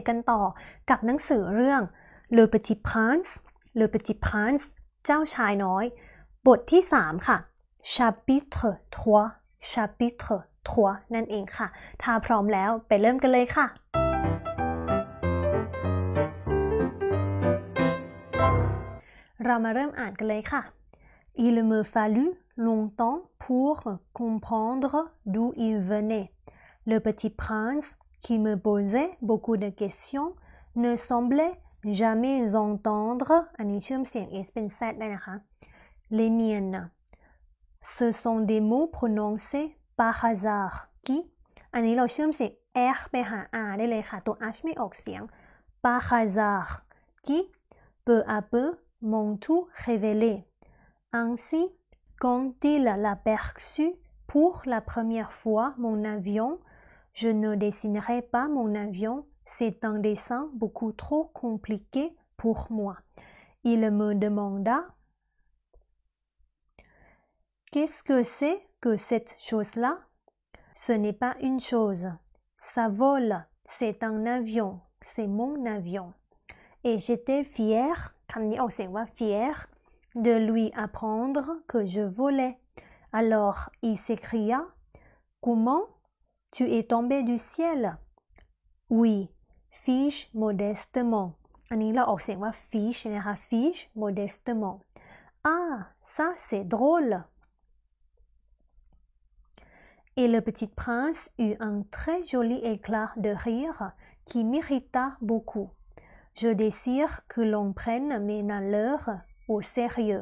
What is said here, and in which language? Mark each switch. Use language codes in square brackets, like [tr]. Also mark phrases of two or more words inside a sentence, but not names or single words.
[th] กันต่อกับหนังสือเรื่อง Le Petit Prince Le Petit Prince เจ้าชายน้อยบทที่3ค่ะ [fr] Chapitre 3 Chapitre 3 [th] นั่นเองค่ะถ้าพร้อมแล้วไปเริ่มกันเลยค่ะเรามาเริ่มอ่านกันเลยค่ะ [fr] Il me fallut longtemps pour comprendre d'où il venait. Le petit prince, qui me posait beaucoup de questions, ne semblait jamais entendre [th] อันนี้เชื่อมเสียง S เป็น Z ได้นะคะ [fr] les miennes. Ce sont des mots prononcés par hasard qui [th] อันนี้เราเชื่อมเสียง R ไปหา R ได้เลยค่ะตัว H ไม่ออกเสียง [fr] par hasard qui peu à peu m'ont tout révélé.Ainsi, quand il aperçut pour la première fois mon avion, je ne dessinerai pas mon avion, c'est un dessin beaucoup trop compliqué pour moi. Il me demanda « Qu'est-ce que c'est que cette chose-là ?» Ce n'est pas une chose. Ça vole, c'est un avion, c'est mon avion. Et j'étais fière, [th] คำนี้ออกเสียงว่า [fr] fière,de lui apprendre que je volais. Alors il s'écria « Comment? Tu es tombé du ciel ?» Oui, fis-je modestement. [th] อันนี้เราออกเสียงว่า fiche นะคะ [fr] fiche modestement. Ah, ça c'est drôle. Et le petit prince eut un très joli éclat de rire qui m'irrita beaucoup. Je désire que l'on prenne mes malheurs au sérieux.